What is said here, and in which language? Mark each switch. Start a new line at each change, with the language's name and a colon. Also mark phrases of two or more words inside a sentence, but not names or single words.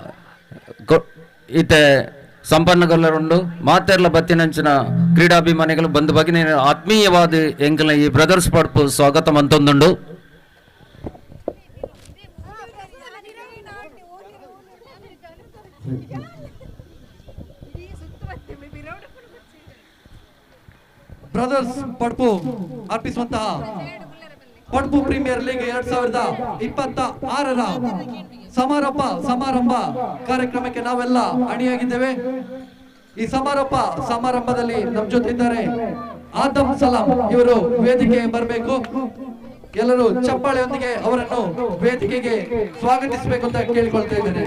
Tulu: ಇತ್ತೆ ಸಂಪನ್ನಗೊಳ್ಳರುಂಡು ಮಾತೆರ್ಲ ಬತ್ತಿನಂಚಿನ ಕ್ರೀಡಾಭಿಮಾನಿಗಳು ಬಂದು ಬಗೆನ ಆತ್ಮೀಯವಾದ ಎಂಕಲ್ನ ಈ ಬ್ರದರ್ಸ್ ಪಡ್ಪು ಸ್ವಾಗತ ಮಂತೊಂದುಂಡು
Kannada: ಬ್ರದರ್ಸ್ ಪಡ್ಪು ಅರ್ಪಿಸುವಂತಹ ಪಡ್ಪು ಪ್ರೀಮಿಯರ್ ಲೀಗ್ 2026ರ ಸಮಾರಂಭ ಕಾರ್ಯಕ್ರಮಕ್ಕೆ ನಾವೆಲ್ಲ ಅಣಿಯಾಗಿದ್ದೇವೆ. ಈ ಸಮಾರಂಭದಲ್ಲಿ ನಮ್ಮ ಜೊತೆ ಇದ್ದಾರೆ ಆದಮ್ ಸಲಾಂ ಇವರು ವೇದಿಕೆ ಬರಬೇಕು. ಎಲ್ಲರೂ ಚಪ್ಪಾಳೆಯೊಂದಿಗೆ ಅವರನ್ನು ವೇದಿಕೆಗೆ ಸ್ವಾಗತಿಸಬೇಕು ಅಂತ ಕೇಳಿಕೊಳ್ತಾ ಇದ್ದೇನೆ.